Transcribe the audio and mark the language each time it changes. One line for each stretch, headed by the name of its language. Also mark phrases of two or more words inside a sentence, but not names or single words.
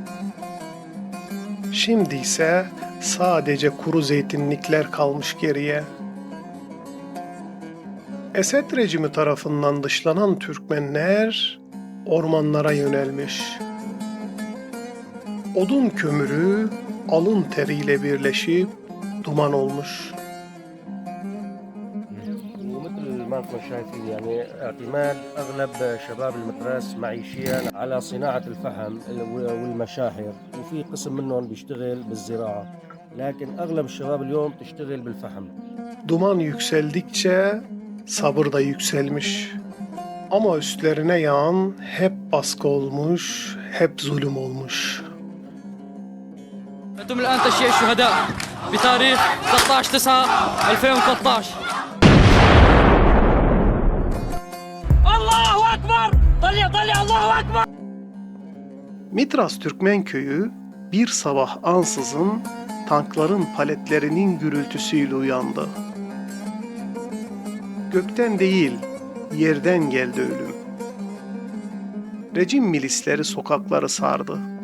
Turkish: Şimdi ise sadece kuru zeytinlikler kalmış geriye. Esed rejimi tarafından dışlanan Türkmenler ormanlara yönelmiş. Odun kömürü alın teriyle birleşip duman olmuş.
Arabic: ومثل ما انتم شايفين يعني اعتماد اغلب شباب المتراس معيشيا على صناعه الفحم والمشاحر وفي قسم منهم بيشتغل بالزراعه لكن اغلب الشباب اليوم تشتغل بالفحم.
Turkish: Duman yükseldikçe sabır da yükselmiş. Ama üstlerine yağan hep baskı olmuş, hep zulüm olmuş.
Arabic: أنتم الآن تشييع الشهداء بتاريخ 13/9/2013. الله أكبر! طلع الله أكبر!
Turkish: Mitras Türkmen Köyü bir sabah ansızın tankların paletlerinin gürültüsüyle uyandı. Gökten değil, yerden geldi ölüm. Rejim milisleri sokakları sardı.